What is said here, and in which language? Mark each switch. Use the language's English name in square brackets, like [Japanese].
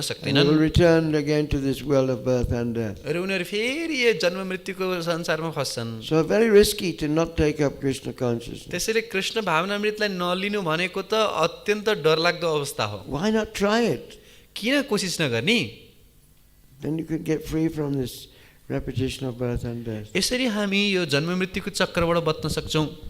[English] They [Nepali] सक्दैनन् [English] will return again to this world of birth and death. [Nepali] र उनीहरू फेरि यो जन्म मृत्युको संसारमा फस्छन्। [English] So very risky to not take up Krishna consciousness. [Nepali] त्यसैले कृष्ण भावनामृतलाई नलिनु भनेको त अत्यन्त डरलाग्दो अवस्था हो। [English] Why not try it? [Nepali] किन कोसिस नगर्नी? [English] Then you could get free from this repetition of birth and death. [Nepali] यसरी हामी यो जन्म मृत्युको चक्रबाट बच्न सक्छौं।